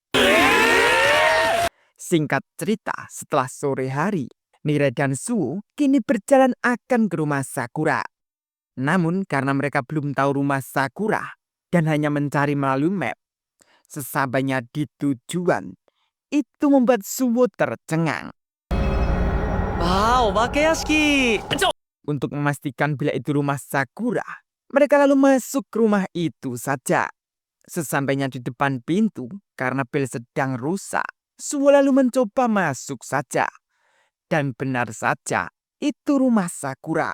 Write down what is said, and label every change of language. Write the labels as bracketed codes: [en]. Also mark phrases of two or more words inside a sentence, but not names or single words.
[id] Singkat cerita, setelah sore hari, Nire dan Suo kini berjalan akan ke rumah Sakura. Namun karena mereka belum tahu rumah Sakura dan hanya mencari melalui map, sesampainya di tujuan, itu membuat Suo tercengang. [ja] ああ、お化け屋敷。 [id] Untuk memastikan bila itu rumah Sakura, mereka lalu masuk ke rumah itu saja. Sesampainya di depan pintu, karena bel sedang rusak, Suo lalu mencoba masuk saja. Dan benar saja, itu rumah Sakura.